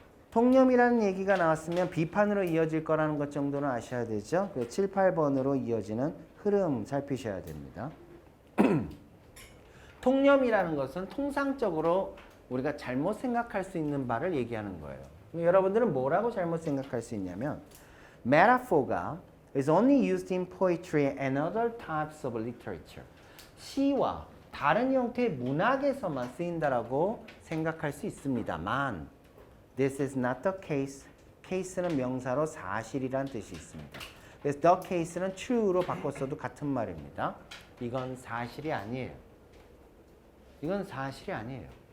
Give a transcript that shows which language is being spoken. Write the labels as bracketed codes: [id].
[ko] 통념이라는 얘기가 나왔으면 비판으로 이어질 거라는 것 정도는 아셔야 되죠. 7, 8번으로 이어지는 흐름 살피셔야 됩니다. 통념이라는 것은 통상적으로 우리가 잘못 생각할 수 있는 바를 얘기하는 거예요. 여러분들은 뭐라고 잘못 생각할 수 있냐면 [en] metaphor가 is only used in poetry and other types of literature. [ko] 시와 다른 형태의 문학에서만 쓰인다라고 생각할 수 있습니다만 [en] This is not the case. [ko] case는 명사로 사실이란 뜻이 있습니다. 그래서 the case는 true로 바꿨어도 같은 말입니다. 이건 사실이 아니에요. 이건 사실이 아니에요.